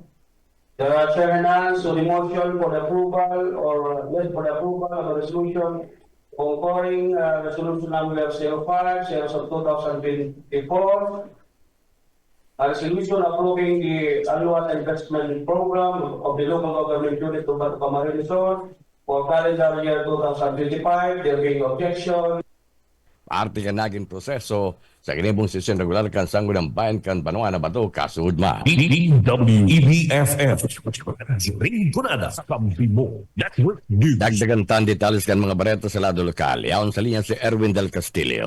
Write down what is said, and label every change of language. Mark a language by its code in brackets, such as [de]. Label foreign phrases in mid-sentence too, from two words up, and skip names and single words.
[en] The chairman asks to the motion for the approval or yes, for the approval of the resolution concurring resolution number 05, series of 2024. A resolution approving the annual investment program of the local government unit of Camarines Sur for calendar year 2025. There being objection. [bik] Parte ka naging proseso sa kinibong sesyon regular kan sanggo ng bayan kan Banwa na Bato kasudma. DWEBFF. Rinconada sa Kampibo Network News. Dagdagan tan detalles kan mga bareta sa lado lokal. Yaon sa linya si Erwin Del Castillo.